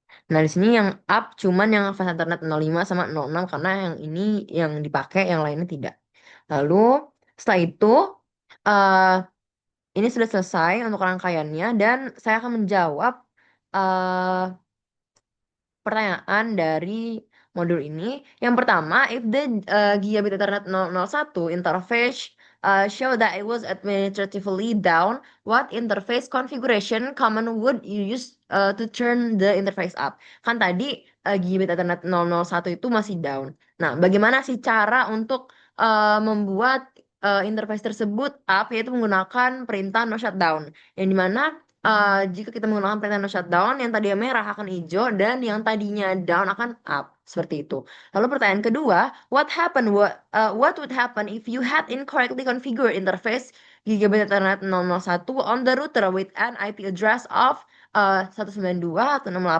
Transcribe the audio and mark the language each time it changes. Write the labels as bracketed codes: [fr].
[id] Nah, di sini yang up cuman yang fast internet 05 sama 06 karena yang ini yang dipakai, yang lainnya tidak. Lalu setelah itu eh ini sudah selesai untuk rangkaiannya dan saya akan menjawab eh pertanyaan dari modul ini. Yang pertama, [en] if the gigabit Ethernet 001 interface show that it was administratively down, what interface configuration command would you use to turn the interface up? [id] Kan tadi gigabit Ethernet 001 itu masih down. Nah, bagaimana sih cara untuk membuat interface tersebut up, yaitu menggunakan perintah no shutdown, yang dimana jika kita menggunakan perintah no shutdown, yang tadinya merah akan hijau dan yang tadinya down akan up. Seperti itu. Lalu pertanyaan kedua, [en] what would happen if you had incorrectly configured interface gigabit Ethernet 001 on the router with an IP address of 192.168.1.2.